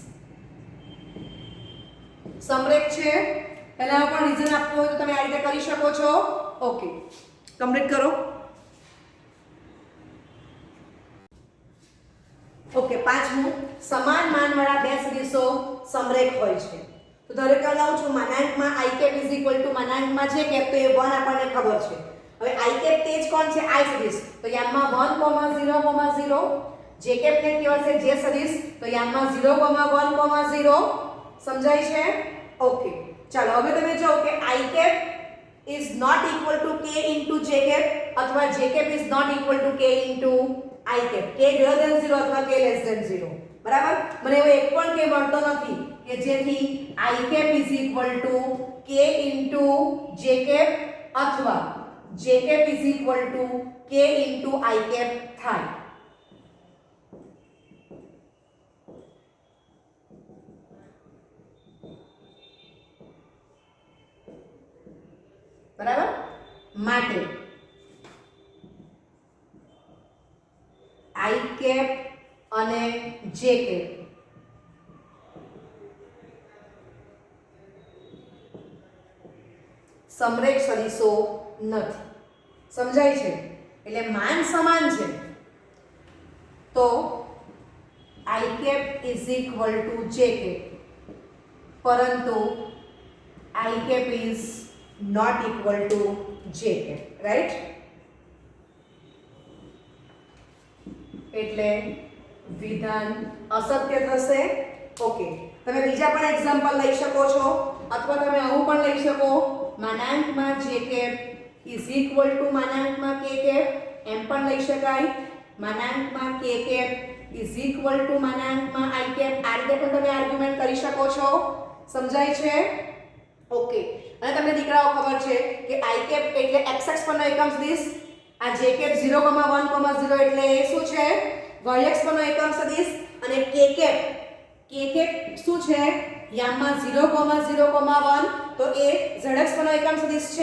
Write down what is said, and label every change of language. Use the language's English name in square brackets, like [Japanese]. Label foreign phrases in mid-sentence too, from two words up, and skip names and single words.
[Gujarati] સમરેખ છે પહેલા પણ રીઝન આપવું હોય તો તમે આ રીતે કરી શકો છો ઓકે કમ્પ્લીટ કરો ઓકે પાંચમું સમાન માનવાળા બે સદિશો સમરેખ હોય છે તો ધારો કે લાવું છું માનાંકમાં [English] i cap [Gujarati] = માનાંકમાં જે cap તો એ 1 આપણને ખબર છે હવે i કેપ તે જ કોણ છે i સદિશ તો યામમાં 1,0,0 જે કેપ ને કહેવાશે જે સદિશ તો યામમાં 0,1,0 સમજાય છે ઓકે ચાલો હવે તમે જો કે i કેપ [English] is not equal to k into j cap [Gujarati] अथवा [English] j cap is not equal to k into i cap k greater than 0 [Gujarati] अथवा [English] k less than 0 [Gujarati] બરાબર મને એવો એક પણ k મળતો નથી કે જેથી [English] i cap is equal to k into j cap [Gujarati] अथवा [English] j cap is equal to k into i cap [Gujarati] થાય બરાબર માટે i કેપ અને j કેપ સમરેખ સદિશો નથી સમજાય છે એટલે માન સમાન છે તો i કેપ [English] is equal to j [Gujarati] કેપ પરંતુ i કેપ [English] is not equal to j cap right [Gujarati] એટલે વિધાન અસત્ય થશે ઓકે તમે બીજા પણ એક્ઝામ્પલ લઈ શકો છો અથવા તમે આવું પણ લઈ શકો માનાંકમાં [English] j cap is equal to [Gujarati] માનાંકમાં k cap એમ પણ લઈ શકાય માનાંકમાં [English] k cap is equal to [Gujarati] માનાંકમાં i cap આ રીતે પણ તમે આર્ગ્યુમેન્ટ કરી શકો છો સમજાય છે ઓકે અને તમને દીકરાઓ ખબર છે કે [English] i cap [Gujarati] એટલે xx પરનો એકમ સદિશ આ [English] j cap [Gujarati] 0,1,0 એટલે એ શું છે y x પરનો એકમ સદિશ અને [English] k cap [Gujarati] શું છે યામમાં 0,0,1 તો એ zx પરનો એકમ સદિશ છે